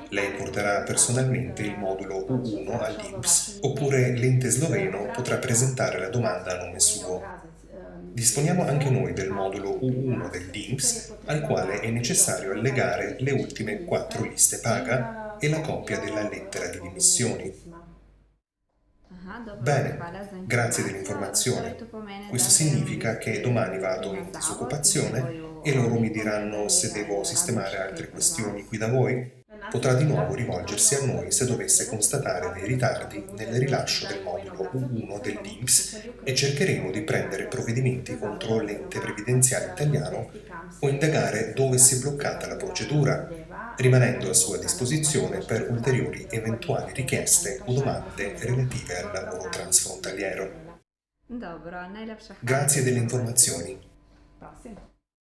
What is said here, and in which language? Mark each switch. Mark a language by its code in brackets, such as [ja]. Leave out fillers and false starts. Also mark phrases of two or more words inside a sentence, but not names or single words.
[it] Lei porterà personalmente il modulo U1 all'INPS, oppure l'ente sloveno potrà presentare la domanda a nome suo. Disponiamo anche noi del modulo U1 dell'INPS, al quale è necessario allegare le ultime 4 liste paga e la copia della lettera di dimissioni. [sl] Aha, dobro, [it] Bene, [sl] hvala za [it] grazie [sl] informacijo. Torej, [it] dell'informazione. [sl] to pomeni, [it] Questo [sl] da grem v [it] significa che [sl] bistvu [it] domani vado [sl] na [it] in [sl] zavod in mi [it] disoccupazione [sl] bojo [it] e loro mi [sl] oni [it] diranno se [sl] povedali, [it] devo [sl] ali rabiš [it] sistemare [sl] kaj [it] altre [sl] pri vas. [it] questioni qui da voi. Potrà di nuovo rivolgersi a noi se dovesse constatare dei ritardi nel rilascio del modulo U1 dell'INPS e cercheremo di prendere provvedimenti contro l'ente previdenziale italiano o indagare dove si è bloccata la procedura, rimanendo a sua disposizione per ulteriori eventuali richieste o domande relative al lavoro transfrontaliero. [sl] Dobro, najlepša hvala za [it] Grazie delle [sl] informacijo. [it] informazioni. [sl] Prosim.